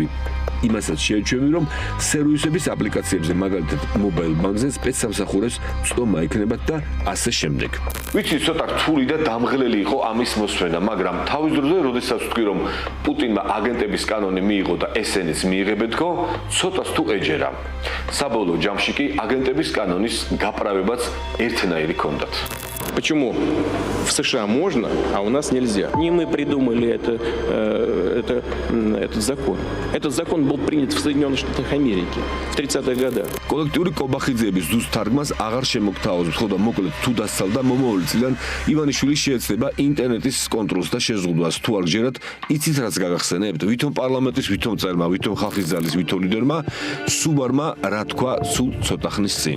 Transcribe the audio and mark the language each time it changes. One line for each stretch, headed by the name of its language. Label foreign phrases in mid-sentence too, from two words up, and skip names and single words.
Georgian: იმასაც შეეჩვევი, რომ სერვისების აპლიკაციებზე, მაგალითად მობაილ ბანკზე სპეცსამსახურებს წტომა ექნებათ და ასე შემდეგ. ვიცი, ცოტა რთული და დამღლელი იყო ამის მოსმენა, მაგრამ თავის დროზე, როდესაც ვთქვი, რომ პუტინმა აგენტების კანონი მიიღო და ესენიც მიიღებეთქო, ცოტას თუ ეჯერა. საბოლოო ჯამში კი აგენტების კანონის გაправებაც ერთნაირი ჰქონდათ.
Russian: Почему в США можно, а у нас нельзя? Не мы придумали этот закон. Этот закон был принят в Соединенных Штатах Америки в 30-х годах.
Georgian: კოლექტიური კობახიძეების ზუსტ თარგმანს აღარ შემოგთავაზობთ, ხო და მოკლედ თუ დასცალდა მომავალი წლიდან ივანიშვილი შეეცდება ინტერნეტის კონტროლს და შეზღუდვას. თუ არ გჯერათ, იცით რაც გაგახსენებთ? ვითომ პარლამენტის, ვითომ წერმა, ვითომ ხალხის ძალის, ვითომ ლიდერმა, სუბარმა რა თქვა სულ ცოტა ხნის წინ.